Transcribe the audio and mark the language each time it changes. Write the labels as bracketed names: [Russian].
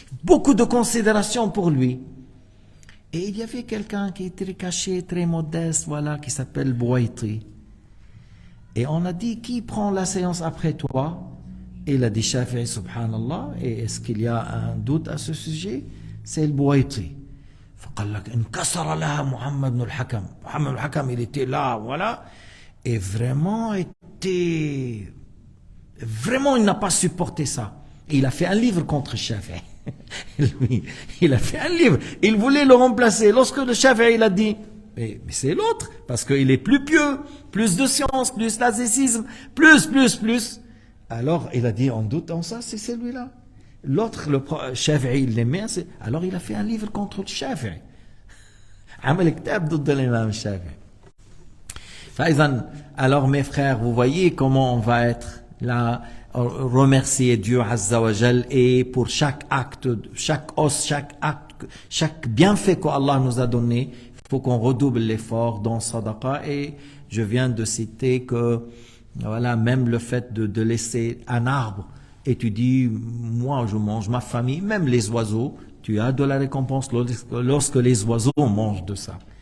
[French] Beaucoup de considération pour lui. Et il y avait quelqu'un qui était caché, très modeste, voilà, qui s'appelle Bouaïti. Et on a dit, qui prend la séance après toi? Et il a dit Shafi'i, subhanallah. Et est-ce qu'il y a un doute à ce sujet? C'est le Bouaïti. [Arabic] فقال لك انكسر لها محمد بن الحكم. [French] محمد بن الحكم, il était là, voilà. Et vraiment, il n'a pas supporté ça. Et il a fait un livre contre Shafi'i. Lui, il a fait un livre. Il voulait le remplacer. Lorsque le Shafi'i, il a dit, mais c'est l'autre, parce qu'il est plus pieux, plus de science, plus l'azécisme, plus. Alors, il a dit, on doute en ça, c'est celui-là. L'autre, le Shafi'i, il l'aimait, alors il a fait un livre contre le Shafi'i. [Arabic] عمل كتاب ضد الإمام الشافعي. [French] Alors mes frères, vous voyez comment on va être là, remercier Dieu Azza wa Jal, et pour chaque acte, chaque os, chaque acte, chaque bienfait qu'Allah nous a donné, il faut qu'on redouble l'effort dans Sadaqa. Et je viens de citer que, voilà, même le fait de laisser un arbre, et tu dis, moi je mange, ma famille, même les oiseaux, tu as de la récompense lorsque les oiseaux mangent de ça.